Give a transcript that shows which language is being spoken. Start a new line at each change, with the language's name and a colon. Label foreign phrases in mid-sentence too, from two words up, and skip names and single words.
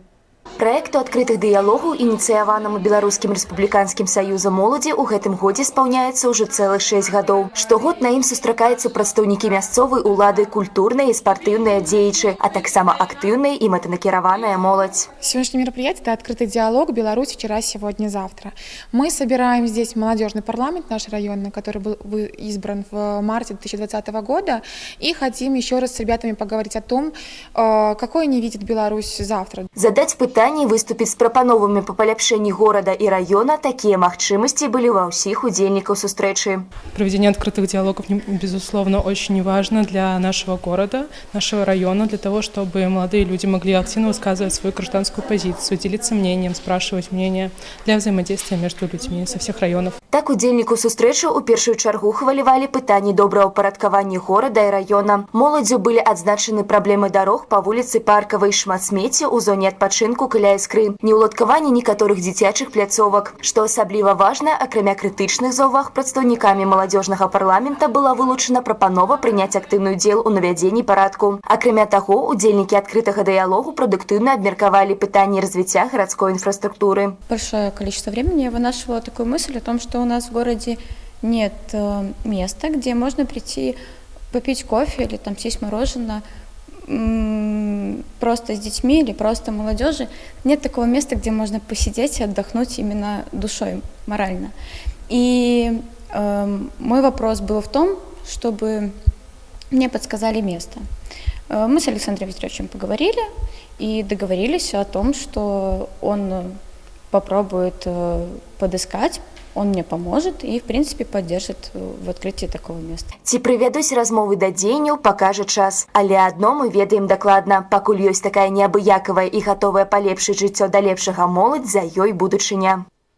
Belarusian: Проекту открытых дыялогаў, ініцыяванаму Беларускім рэспубліканскім саюзам моладзі, у гэтым годзе спаўняецца ўжо цэлых 6 гадоў. Штогод на ім сустракаюцца прадстаўнікі мясцовай улады, культурныя і спартыўныя дзеячы, а таксама актыўная и мэтанакіраваная моладзь.
Russian: Сегодняшнее мероприятие – это открытый диалог «Беларусь вчера, сегодня, завтра». Мы собираем здесь молодежный парламент наш районный, который был избран в марте 2020 года, и хотим еще раз с ребятами поговорить о том, какой они видят Беларусь завтра.
Belarusian: Задать пытанні, выступіць з прапановамі па паляпшэнні горада і района, такія магчымасці былі ва ўсіх удзельнікаў сустрэчы.
Russian: Проведение открытых диалогов, безусловно, очень важно для нашего города, нашего района, для того, чтобы молодые люди могли активно высказывать свою гражданскую позицию, делиться мнением, спрашивать мнение для взаимодействия между людьми со всех районов.
Belarusian: Так удзельніку сустрэчы ў першую чаргу хвалявалі пытанні добраўпарадкавання горада і раёна. Моладзю былі адзначаны праблемы дарог па вуліцы Паркавай, шмат смецця ў зоне адпачынку каля Іскры, неўладкаванне некаторых дзіцячых пляцовак. Што асабліва важна, акрамя крытычных заўваг прадстаўнікамі маладзёжнага парламента была вылучана прапанова прыняць актыўны ўдзел у навядзенні парадку. Акрамя таго, удзельнікі адкрытага дыялогу прадуктыўна абмеркавалі пытанні развіцця гарадской инфраструктуры.
Russian: Большое количество времени я вынашивала такую мысль о том, что у нас в городе нет места, где можно прийти попить кофе или там съесть мороженое просто с детьми или просто молодежи. Нет такого места, где можно посидеть и отдохнуть именно душой, морально. И мой вопрос был в том, чтобы мне подсказали место. Мы с Александром Викторовичем поговорили и договорились о том, что он попробует подыскать, он мне поможет и, в принципе, поддержит в открытии такого места.
Belarusian: Ці прывядуць размовы да дзеянняў, пакажа час. Але адно мы ведаем дакладна. Пакуль ёсць такая неабыякавая і гатовая палепшыць жыццё да лепшага моладзь, за ёй будучыня.